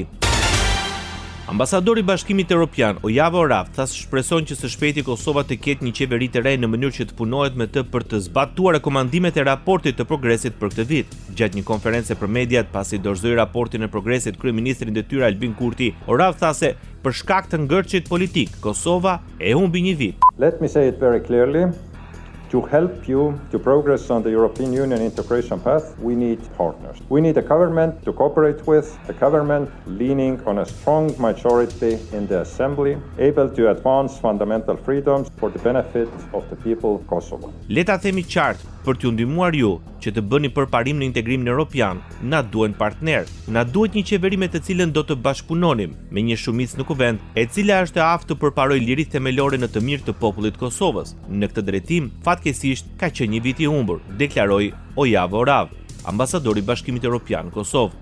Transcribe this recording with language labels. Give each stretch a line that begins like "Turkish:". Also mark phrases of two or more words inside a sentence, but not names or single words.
Albanian: Ambasadori i Bashkimit Evropian, Ojava Orav, tha se shpreson që së shpejti Kosova të ketë një qeveri të re në mënyrë që të punohet me të për të zbatuar rekomandimet e raportit të progresit për këtë vit. Gjatë një konferencë për mediat, pasi dorëzoi raportin e progresit kryeministri i detyrë Albin Kurti, Orav tha se për shkak të ngërçit politik, Kosova e humbi një vit.
English: Let me say it very clearly. To help you to progress on the European Union integration path, we need partners. We need a government to cooperate with, a government leaning on a strong majority in the Assembly, able to advance fundamental freedoms for the benefit of the people of Kosovo.
Albanian: Le ta themi qartë, për t'ju ndihmuar ju që të bëni përparim në integrimin evropian, na duhen partner, na duhet një qeveri me të cilën do të bashkëpunonim me një shumicë në kuvend, e cila është e aftë të përparojë liritë themelore në të mirë të popullit të Kosovës. Në këtë drejtim, fatkeqësisht ka qenë një vit i humbur, deklaroi Ojava Orav, ambasadori i Bashkimit Evropian në Kosovë.